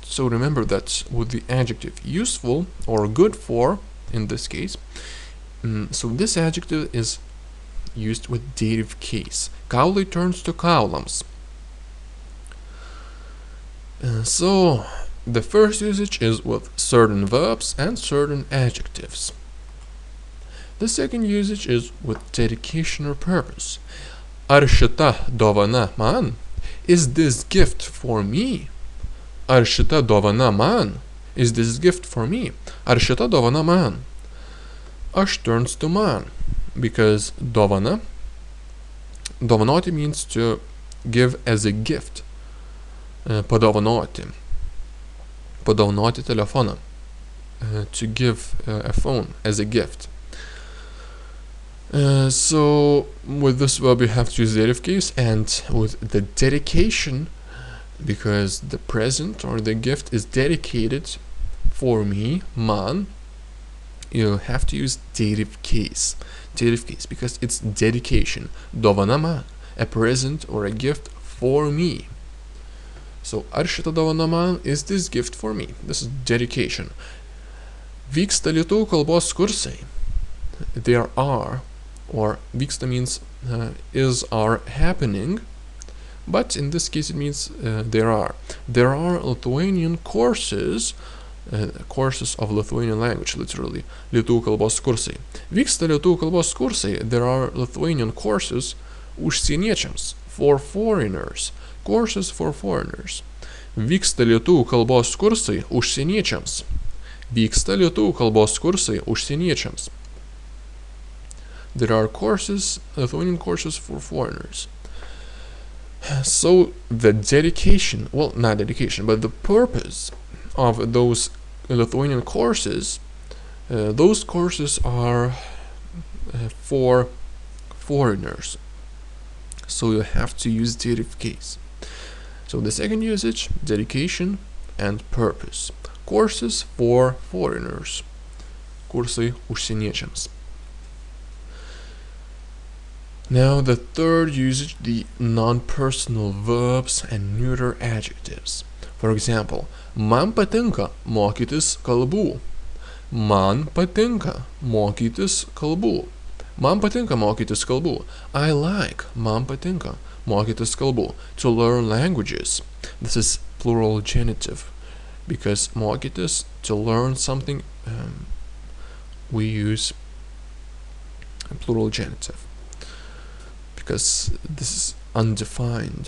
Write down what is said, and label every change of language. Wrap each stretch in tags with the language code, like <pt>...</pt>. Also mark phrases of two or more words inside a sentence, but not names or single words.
<en>So remember that with the adjective useful or good for, in this case, so this adjective is used with dative case. Kaulai turns to kaulams. So the first usage is with certain verbs and certain adjectives. The second usage is with dedication or purpose.</en> <lt>Ar šita dovana man?</lt> <en>Is this gift for me?</en> <lt>Ar šita dovana man?</lt> <en>Is this gift for me?</en> <lt>Ar šita dovana man?</lt> <en>Aš turns to man, because</en> <lt>dovana, dovanoti</lt> <en>means to give as a gift.</en> <lt>Padovanoti. Padovanoti telefoną.</lt> <en>To give a phone as a gift. So with this verb you have to use dative case, and with the dedication, because the present or the gift is dedicated for me, man, you have to use dative case. Dative case, because it's dedication.</en> <lt>Dovana man,</lt> <en>a present or a gift for me.</en> <lt>So ar šita dovana man?</lt> <en>Is this gift for me? This is dedication.</en> <lt>Vyksta lietuvių kalbos kursai.</lt> <en>There are, or vyksta means is, are happening, but in this case it means there are. There are Lithuanian courses, courses of Lithuanian language, literally.</en> <lt>Lietuvių kalbos kursai. Vyksta lietuvių kalbos kursai.</lt> <en>There are Lithuanian courses užsieniečiams, for foreigners. Courses for foreigners.</en> <lt>Vyksta lietuvių kalbos kursai užsieniečiams. Vyksta lietuvių kalbos kursai užsieniečiams.</lt> <en>There are courses, Lithuanian courses for foreigners. So the dedication, well, not dedication, but the purpose of those Lithuanian courses, those courses are for foreigners. So you have to use dative case. So the second usage, dedication and purpose. Courses for foreigners.</en> <lt>Kursai užsieniečiams.</lt> <en>Now the third usage, the non-personal verbs and neuter adjectives. For example,</en> <lt>man patinka mokytis kalbų. Man patinka mokytis kalbų. Man patinka mokytis kalbų.</lt> <en>I like,</en> <lt>man patinka mokytis kalbų,</lt> <en>to learn languages. This is plural genitive, because mokytis, to learn something, we use a plural genitive, because this is undefined.</en>